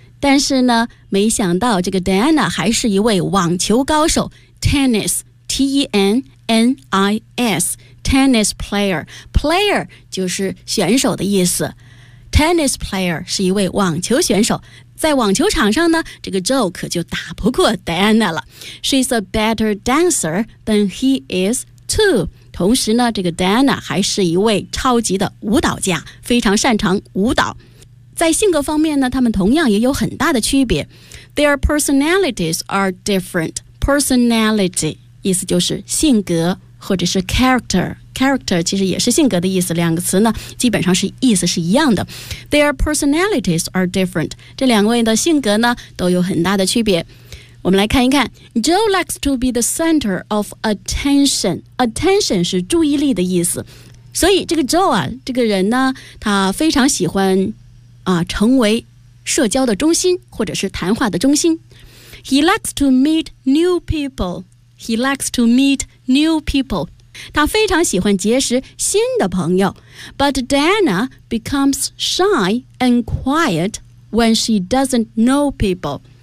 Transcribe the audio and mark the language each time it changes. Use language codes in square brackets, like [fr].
[zh] 但是呢没想到这个 Diana 还是一位网球高手 Tennis T-E-N-N-I-S Tennis player Player 就是选手的意思。 Tennis player 是一位网球选手，在网球场上呢这个 Joe 可就打不过 Diana 了。 [en] She's a better dancer than he is too. [zh] 同时呢这个 Diana 还是一位超级的舞蹈家，非常擅长舞蹈。在性格方面呢，他们同样也有很大的区别。 [en] Their personalities are different. Personality [zh] 意思就是性格，或者是 [en] character. [zh] Character 其实也是性格的意思，两个词呢基本上是意思是一样的。 [en] Their personalities are different. [zh] 这两位的性格呢都有很大的区别。我们来看一看 [en] Joe likes to be the center of attention. [zh] Attention 是注意力的意思。所以这个 Joe 啊，这个人呢他非常喜欢成为社交的中心，或者是谈话的中心。 [en] He likes to meet new people. He likes to meet new people. [zh] 他非常喜欢结识新的朋友。 [en] But Diana becomes shy and quiet when she doesn't know people.